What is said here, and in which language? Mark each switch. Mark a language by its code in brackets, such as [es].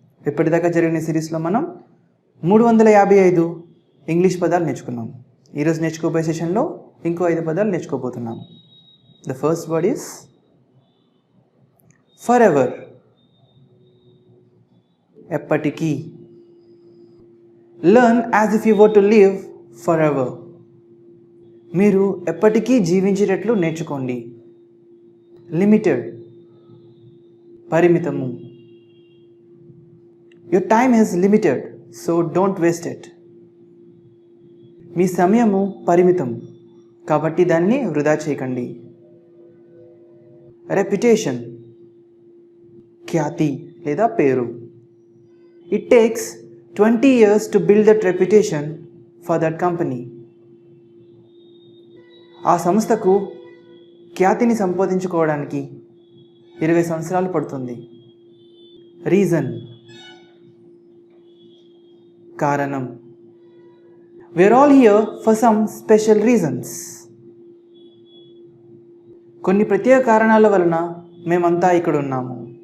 [te] ఇప్పటిదాకా జరిగిన సిరీస్లో మనం 355 ఇంగ్లీష్ పదాలు నేర్చుకున్నాం. ఈరోజు నేర్చుకోబోయే సెషన్లో ఇంకో 5 పదాలు నేర్చుకోబోతున్నాం. [en] The first word is forever. [te] ఎప్పటికీ. [en] Learn as if you were to live forever. [te] మీరు ఎప్పటికీ జీవించేటట్లు నేర్చుకోండి. Limited, పరిమితము. [en] Your time is limited, so don't waste it. [te] మీ సమయము పరిమితం, కాబట్టి దాన్ని వృధా చేయకండి. రెప్యుటేషన్, ఖ్యాతి లేదా పేరు. [en] It takes 20 years to build that reputation for that company. [te] ఆ సంస్థకు ఖ్యాతిని సంపాదించుకోవడానికి 20 సంవత్సరాలు పడుతుంది. రీజన్, కారణం. [en] We're all here for some special reasons. [te] కొన్ని ప్రత్యేక కారణాల వలన మేమంతా ఇక్కడ ఉన్నాము.